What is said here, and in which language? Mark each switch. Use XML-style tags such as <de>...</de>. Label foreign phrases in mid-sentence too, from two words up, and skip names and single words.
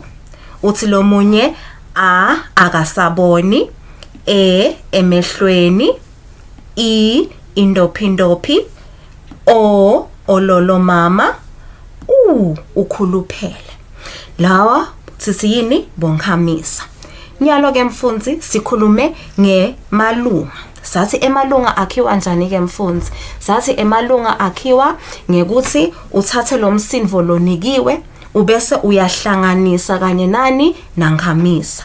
<ss>Uthi lo munye a akasaboni, e emehlweni, I indophindophi, o ololo mama, u ukhuluphele. Lawa sithi yini? Bonghamisa. Nyalo ke mfundzi sikhulume ngemalunga. Sathi emalunga akhiwa njani ke mfundzi? Sathi emalunga akhiwa ngekuthi uthathe lo msindvo lonikiwe ubese uyahlanganisa kanye nani nanghamisa.</ss>